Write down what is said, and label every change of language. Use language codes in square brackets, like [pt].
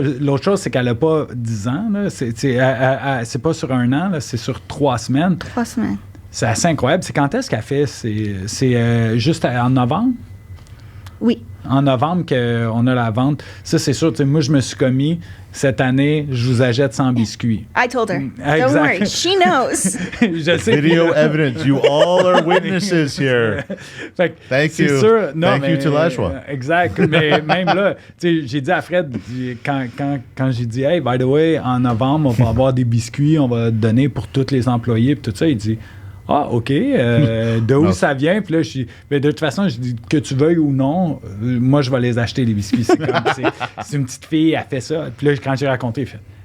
[fr] L'autre chose, c'est qu'elle n'a pas 10 ans. Là. C'est pas sur 1 an, là, c'est sur 3 semaines. 3 semaines. C'est assez incroyable. C'est quand est-ce qu'elle fait? C'est juste en novembre? Oui. En novembre qu'on a la vente. Ça, c'est sûr. Moi, je me suis commis. Cette année, je vous achète 100 biscuits. [en] I told her. Don't worry. She knows. [fr] Je sais. [en] Video evidence. You all are witnesses here. Thank you. [fr] Sûr, non, [en] Thank you to Lashwa. [fr] Exact. Mais même là, j'ai dit à Fred, quand j'ai dit, [en] hey, by the way, [fr] en novembre, on va avoir des biscuits, on va donner pour tous les employés, puis tout ça, il dit, ah, OK, de où ça vient? Puis là, mais de toute façon, je dis que tu veuilles ou non, moi, je vais les acheter, les biscuits. C'est une petite fille, elle fait ça. Puis là, quand j'ai raconté, il fait,